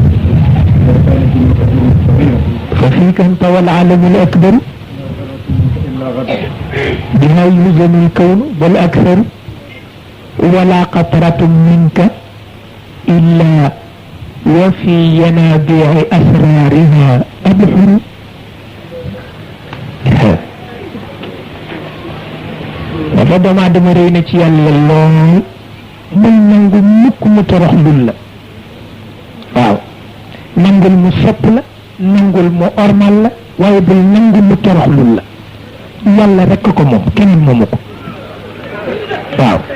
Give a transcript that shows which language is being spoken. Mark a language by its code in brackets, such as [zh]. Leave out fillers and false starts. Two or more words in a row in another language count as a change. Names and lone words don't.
[ar] ففيك أنت والعالم الأكبر بما يلزم الكون بل أكثر ولا قطرة منك إلا وفي ينابيع أسرارها أبحر [wo] dafa doomu aadama réy na ci yàlla lool muy nangu mukk mu torox lul la waaw nangul mu sopp la nangul mu ormal la waaye bul nangu mu torox lul la yàlla rekk ko moom keneen moomu ko waaw